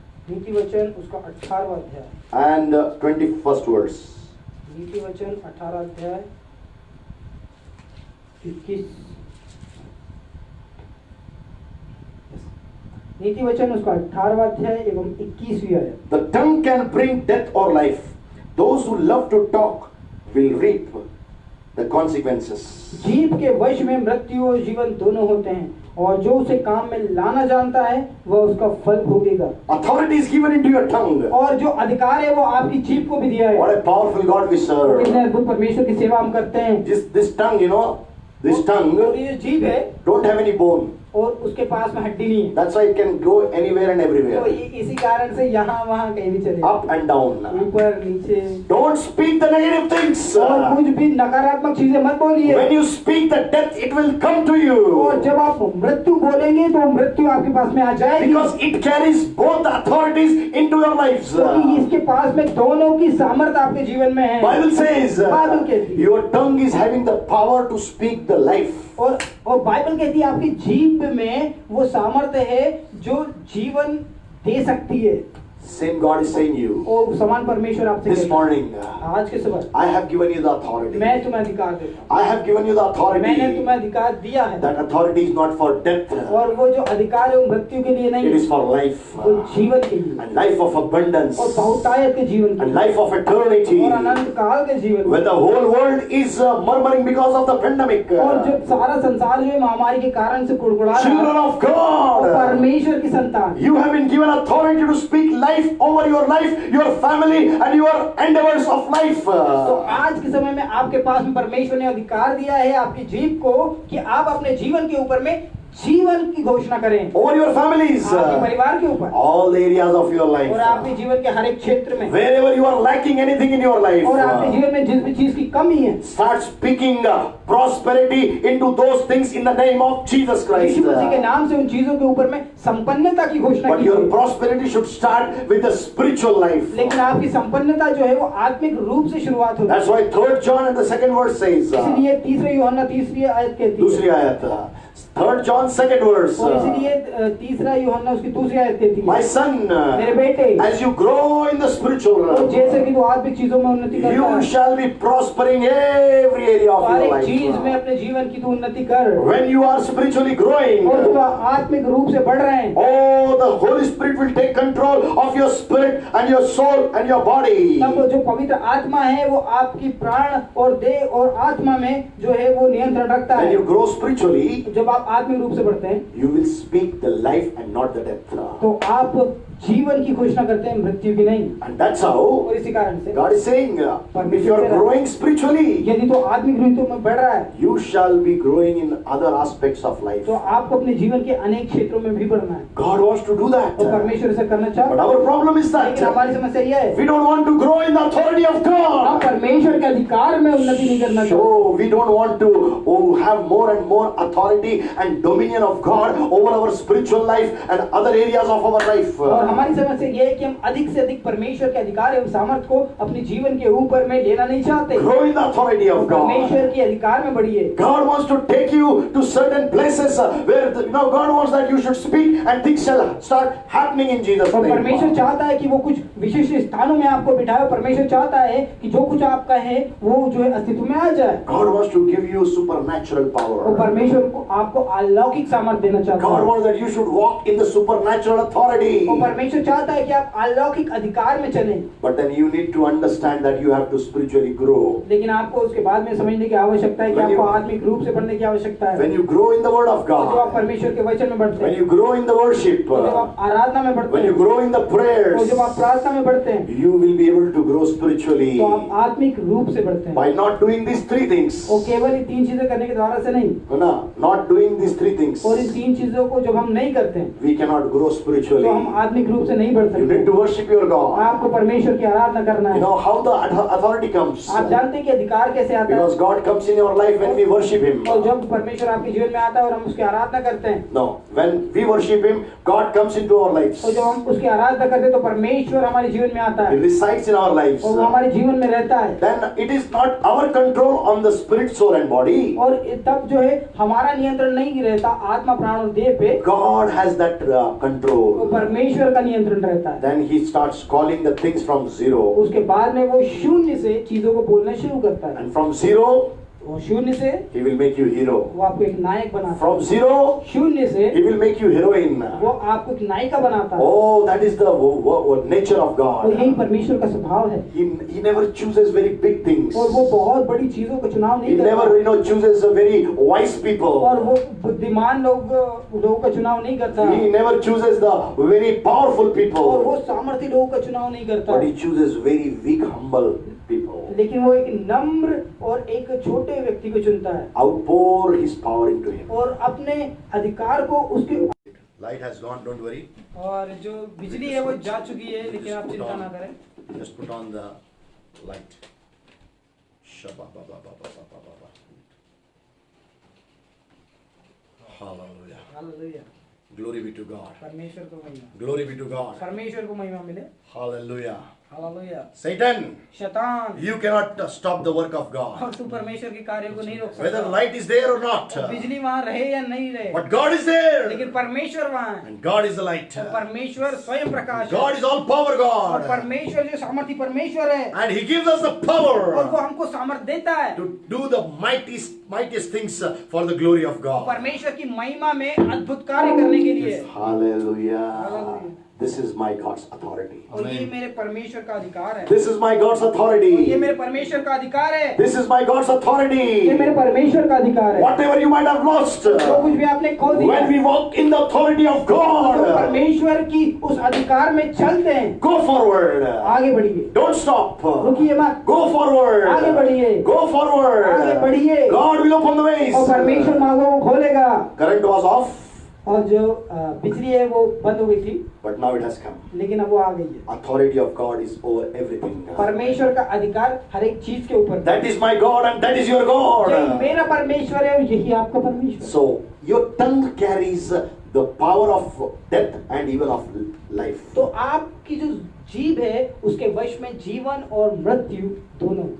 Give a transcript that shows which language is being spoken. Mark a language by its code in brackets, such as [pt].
[hi] नीति वचन उसका 18वां अध्याय [en] and 21st verse. [hi] नीति वचन 18 अध्याय 21 नीति वचन उसका 18वां अध्याय एवं 21वीं आयत। [en] The tongue can bring death or life. Those who love to talk will reap the consequences. [hi] जीभ के वश में मृत्यु और जीवन दोनों होते हैं, और जो उसे काम में लाना जानता है वह उसका फल भोगेगा। [en] Authority is given into your tongue. [hi] और जो अधिकार है वो आपकी जीभ को भी दिया है। [en] What a powerful God we serve. [hi] कितने अद्भुत परमेश्वर की सेवा हम करते हैं। [en] This tongue, you know, this tongue [hi] और ये जो जीभ है [en] don't have any bone. [hi] और उसके पास में हड्डी नहीं है, [en] That's why it can go anywhere and [hi] तो [en] everywhere. [hi] इसी कारण से यहाँ वहाँ कहीं भी चले, [en] Up and down. [hi] ऊपर नीचे। [en] Don't speak the negative things. [hi] और कुछ भी नकारात्मक चीजें मत बोलिए। [en] When you speak the death, it will come to [hi] और [en] you. [hi] जब आप मृत्यु बोलेंगे तो मृत्यु आपके पास में आ जाएगी, [en] Because it carries both the authorities into your lives. [hi] क्योंकि इसके पास में दोनों की सामर्थ्य आपके जीवन में है। [en] Bible says [hi] बाइबल कहती है। [en] your tongue is having the power to speak the life. [hi] और बाइबल कहती है आपकी जीभ में वो सामर्थ्य है जो जीवन दे सकती है। [en] Same God is saying you. [hi] और समान परमेश्वर आपसे [en] This [hi] कहता है, [en] morning, [hi] आज के सुबह [en] I have given you the authority. [hi] मैं तुम्हें अधिकार देता [en] I have given you the [hi] हूँ, मैंने [en] authority. [hi] तुम्हें अधिकार दिया है। [en] That authority is not for death. [hi] और वो जो अधिकार है वो मृत्यु के लिए [en] It [hi] नहीं, [en] is for life. [hi] वो जीवन के लिए [en] And life of abundance. [hi] और बहुतायत के जीवन के [en] And [hi] लिए [en] life of eternity. [hi] और अनंत काल के जीवन [en] When [hi] के [en] the whole world is murmuring because of the pandemic. [hi] लिए। और जब सारा संसार जो है महामारी के कारण से कुड़कुड़ा रहा [en] Children [hi] है, [en] of [hi] और [en] God. [hi] परमेश्वर की संतान, [en] You have been given authority to speak life over your life, your family, and your endeavors of life. [hi] तो आज के समय में आपके पास में परमेश्वर ने अधिकार दिया है आपकी जीभ को कि आप अपने जीवन के ऊपर में जीवन की घोषणा करें, [en] Over your families. [hi] आपके परिवार के ऊपर [en] All the areas of your life. [hi] और आपके जीवन के हर एक क्षेत्र में, [en] Wherever you are lacking anything in your life. [hi] और आपके जीवन में जिस भी चीज की कमी है, [en] Start speaking prosperity into those things in the name of Jesus Christ. [hi] यीशु मसीह के नाम से उन चीजों के ऊपर में संपन्नता की घोषणा [en] But your [hi] कीजिए। [en] prosperity should start with the spiritual life. [hi] लेकिन आपकी संपन्नता जो है वो आत्मिक रूप से शुरुआत होती है। [en] That's why 3rd John and the 2nd verse says. [hi] इसलिए तीसरे यूहन्ना तीसरी आयत कहती है, दूसरी आयत. [en] 3rd John 2nd verse. [hi] और इसलिए तीसरा यूहन्ना उसकी दूसरी आयत कहती [en] My [hi] है, [en] son, [hi] मेरे बेटे, [en] as you grow in the spiritual [hi] तो [en] realm, [hi] जैसे कि तू आत्मिक चीजों में उन्नति करता [en] you [hi] है, [en] shall be prospering every area of [hi] हर [en] your [hi] एक चीज में [en] life. [hi] अपने जीवन की तू उन्नति कर। [en] When you are spiritually growing, [hi] और जब आत्मिक रूप से बढ़ रहे हैं, [en] oh, the Holy Spirit will take control of your spirit and your soul and your body. [hi] तब जो पवित्र आत्मा है वो आपकी प्राण और देह और आत्मा में जो है वो नियंत्रण रखता [en] When [hi] है। [en] you grow spiritually, [hi] जब आप आत्मिक रूप से बढ़ते हैं [en] you will speak the life and not the death. [hi] तो आप जीवन की घोषणा करते हैं, मृत्यु की नहीं। [en] And that's how [hi] और इसी कारण से [en] God is saying, if you are growing spiritually, [hi] यदि तो आत्मिक रूप में बढ़ रहा है [en] you shall be growing in other aspects of life. [hi] तो आपको अपने जीवन के अनेक क्षेत्रों में भी बढ़ना है, [en] God wants to do that. [hi] और परमेश्वर से करना [en] But [hi] चाहता है। [en] our problem is [hi] लेकिन [en] that [hi] हमारी समस्या यह है, [en] we don't want to grow in the authority of [hi] हम [en] God. [hi] परमेश्वर के अधिकार में उन्नति नहीं करना चाहते, [en] So we don't want to have more and more authority and dominion of God over our spiritual life and other areas of our life. [hi] और हमारी समस्या यह है कि हम अधिक से अधिक परमेश्वर के अधिकार एवं सामर्थ्य को अपने जीवन के ऊपर में लेना नहीं चाहते। [en] Grow in the authority of God. [hi] परमेश्वर के अधिकार में बढ़िए। [en] God wants to take you to certain places where God wants that you should speak and things shall start happening in Jesus' [hi] और परमेश्वर [en] name. [hi] चाहता है कि वो कुछ विशिष्ट स्थानों में आपको बिठाए। परमेश्वर चाहता है कि जो कुछ आपका है वो जो है अस्तित्व में आ जाए। [en] God wants to give you supernatural [hi] और [en] power. [hi] परमेश्वर को आपको अलौकिक सामर्थ्य देना चाहता [en] God [hi] है। [en] wants that you should walk in the supernatural authority. [hi] और परमेश्वर चाहता है कि आप अलौकिक अधिकार में चलें, [en] But then you need to understand that you have to spiritually grow. [hi] लेकिन आपको उसके बाद में समझने की आवश्यकता है कि [en] When you- [hi] आपको आत्मिक रूप से बढ़ने की आवश्यकता है। [en] When you grow in the Word of [hi] और जब आप [en] God, [hi] परमेश्वर के वचन में बढ़ते [en] when [hi] हैं, [en] you grow in the worship, [hi] और जब आप आराधना में बढ़ते [en] when you [hi] हैं, [en] grow in the [hi] और [en] prayers, [hi] जब आप प्रार्थना में बढ़ते हैं, [en] you will be able to grow spiritually [hi] तो आप आत्मिक रूप से बढ़ते हैं। [en] by not doing these three things. [hi] और केवल ये तीन चीजें करने के द्वारा से नहीं, है ना? [en] Not doing these three things, [hi] और इन तीन चीजों को जब हम नहीं करते हैं [en] we cannot grow [hi] तो [en] spiritually. [hi] हम आत्मिक रूप से नहीं बढ़ [en] You need [hi] सकते। [en] to worship your God. [hi] आपको परमेश्वर की आराधना करना [en] You [hi] है। [en] know how the authority comes? [hi] आप जानते हैं कि अधिकार कैसे आता है? [en] Because God comes in your life when we worship Him. [hi] और जब परमेश्वर आपके जीवन में आता है और हम उसकी आराधना करते हैं, [en] No, when we worship Him, God comes into our lives. [hi] और जब हम उसकी आराधना करते हैं तो परमेश्वर हमारे जीवन में आता [en] He [hi] है [en] resides in our lives. [hi] और वो हमारे जीवन में रहता है। [en] Then it is not our control on the spirit, soul and body. [hi] और तब जो है हमारा नियंत्रण नहीं रहता आत्मा, प्राण और देह पे, [en] God has that [hi] वो [en] control. [hi] परमेश्वर का नियंत्रण रहता है। [en] Then He starts calling the things from zero. [hi] उसके बाद में वो शून्य से चीजों को बोलना शुरू करता है, [en] And from zero, [hi] और शून्य से [en] He will make you hero. [hi] वो आपको एक नायक बनाता है। [en] From zero, [hi] शून्य से [en] He will make you heroine. [hi] वो आपको एक नायिका बनाता है। [en] Oh, that is the nature of [hi] और यही [en] God. [hi] परमेश्वर का स्वभाव है। [en] He never chooses very big things. [hi] और वो बहुत बड़ी चीजों का चुनाव [en] He [hi] नहीं करता। [en] never, chooses a very wise [hi] और [en] people. [hi] वो बुद्धिमान लोगों का चुनाव नहीं करता। [en] He never chooses the very powerful [hi] और [en] people. [hi] वो सामर्थ्य लोगों का चुनाव नहीं करता। [en] But He chooses very weak, humble people. [hi] लेकिन वो एक नम्र और एक छोटे व्यक्ति को चुनता है [en] Outpour His power into him. [hi] और अपने अधिकार को उसके। [en] Light has gone, don't worry. [hi] और जो बिजली है वो जा चुकी है, लेकिन आप चिंता ना करें। [en] Just put on the light. Shabba-ba-ba-ba-ba-ba-ba-ba. Hallelujah. [hi] Hallelujah. [en] Glory be to God. [hi] परमेश्वर को महिमा। [en] Glory be to God. [hi] परमेश्वर को महिमा मिले। [en] Hallelujah. [hi] हालेलुया। [en] Satan, [hi] शैतान, [en] you cannot stop the work of God. [hi] और तू परमेश्वर के कार्य को नहीं रोक सकता। [en] Whether light is there or not. [hi] और बिजली वहाँ रहे या नहीं रहे, [en] But God is there. [hi] लेकिन परमेश्वर वहाँ है। [en] And God is the light. [hi] और परमेश्वर स्वयं प्रकाश है। [en] God is all power [hi] और [en] God. [hi] परमेश्वर जो सामर्थी परमेश्वर है, [en] And He gives us the [hi] और वो [en] power [hi] हमको सामर्थ देता है [en] to do the mightiest things for the glory of God. [hi] परमेश्वर की महिमा में अद्भुत कार्य करने के लिए। [en] Hallelujah. Hallelujah. This is my God's authority. [hi] और ये मेरे परमेश्वर का अधिकार है। [en] This is my God's [hi] ये [en] authority. [hi] मेरे परमेश्वर का अधिकार है। [en] This is my God's [hi] ये [en] authority. [hi] मेरे परमेश्वर का अधिकार है। [en] Whatever you might have lost, [hi] जो कुछ भी आपने खो दिया, [en] when we walk in the authority of [hi] तो [en] God, [hi] परमेश्वर की उस अधिकार में चलते हैं। [en] go forward. [hi] आगे बढ़िए, [en] Don't stop. [hi] रुकिए मत, [en] Go forward. [hi] आगे बढ़िए, [en] Go forward. [hi] आगे बढ़िए। [en] God will open the ways. [hi] और परमेश्वर मार्गों को खोलेगा। [en] Current was off, [hi] और जो बिजली है वो बंद हो गई थी, [en] but now it has come. [hi] लेकिन अब वो आ गई है। [en] Authority of God is over everything. [hi] परमेश्वर का अधिकार हर एक चीज के ऊपर। [en] That is my God and that is your [hi] यही [en] God. [hi] मेरा परमेश्वर है और यही आपका परमेश्वर है। [en] So your tongue carries the power of death and even of life. [hi] तो आपकी जो जीभ है उसके वश में जीवन और मृत्यु दोनों।